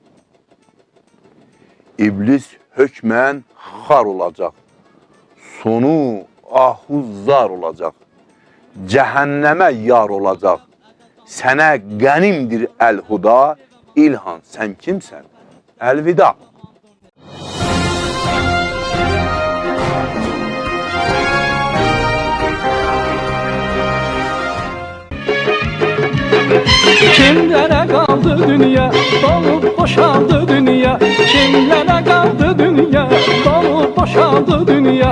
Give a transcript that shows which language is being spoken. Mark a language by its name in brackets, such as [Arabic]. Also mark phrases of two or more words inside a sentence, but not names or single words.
[Azerbaijani] İblis hökmən xar olacaq, sonu ahuzzar olacaq, cəhənnəmə yar olacaq, sənə qənimdir əl-huda, İlham, sən kimsən, əlvida. [Turkish] Kimlere kaldı dünya, dolup boşaldı dünya. Kimlere kaldı dünya, dolup boşaldı dünya.